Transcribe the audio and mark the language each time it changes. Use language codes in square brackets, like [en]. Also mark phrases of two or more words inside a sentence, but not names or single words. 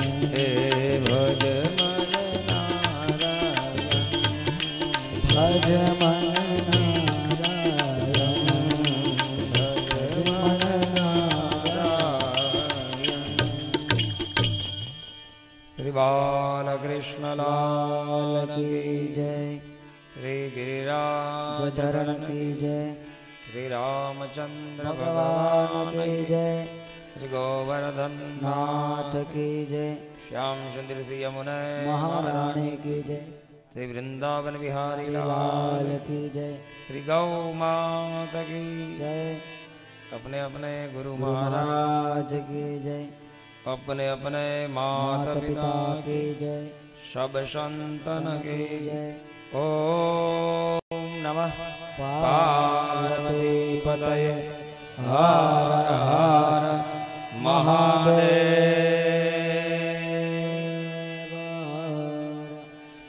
[hi] हे भज मन नारायण भज मन नारायण भज मन नारायण श्री बालकृष्ण लाल लाल की जय श्री गिरिराज धरण की जय श्री रामचंद्र भगवान भगवान की जय श्री गोवर्धन नाथ की जय श्याम सुंदर श्री यमुना महारानी की जय श्री वृंदावन बिहारी लाल लाल की जय श्री गौ माता की जय अपने अपने गुरु गुरु महाराज महाराज की जय अपने अपने माता माता पिता पिता की जय सब संतन के जय [sa] ओम नमः [hi] पार्वती पतये हर हर महादेव।